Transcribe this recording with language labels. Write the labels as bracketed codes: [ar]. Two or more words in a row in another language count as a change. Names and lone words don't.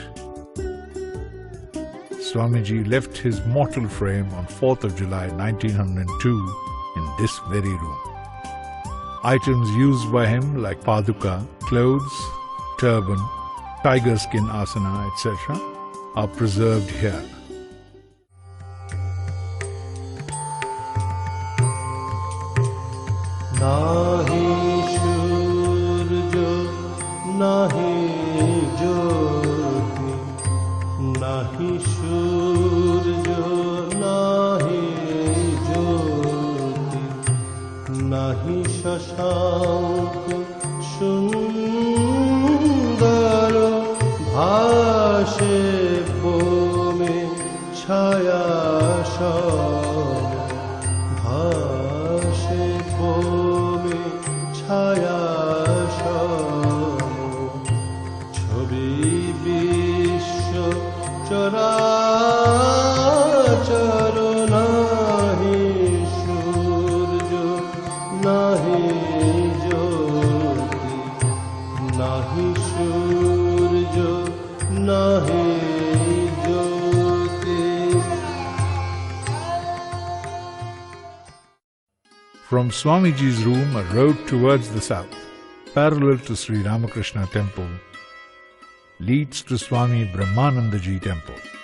[en] Swamiji left his mortal frame on 4th of July 1902 in this very room. Items used by him like paduka, clothes, turban, tiger skin asana, etc. are preserved here. [bn] নাহি সূর্য, নাহি জ্যোতি, নাহি সূর্য, নাহি জ্যোতি, নাহি শশাঙ্ক সুন্দর, ভাসে ব্যোমে ছায়া সম, ভাসে ব্যোমে ছায়া সম, ছবি বিশ্ব চরাচর, নাহি সূর্য, নাহি জ্যোতি, নাহি সূর্য, নাহি জ্যোতি. [en] From Swamiji's room, a road towards the south, parallel to Sri Ramakrishna temple, leads to Swami Brahmanandaji temple.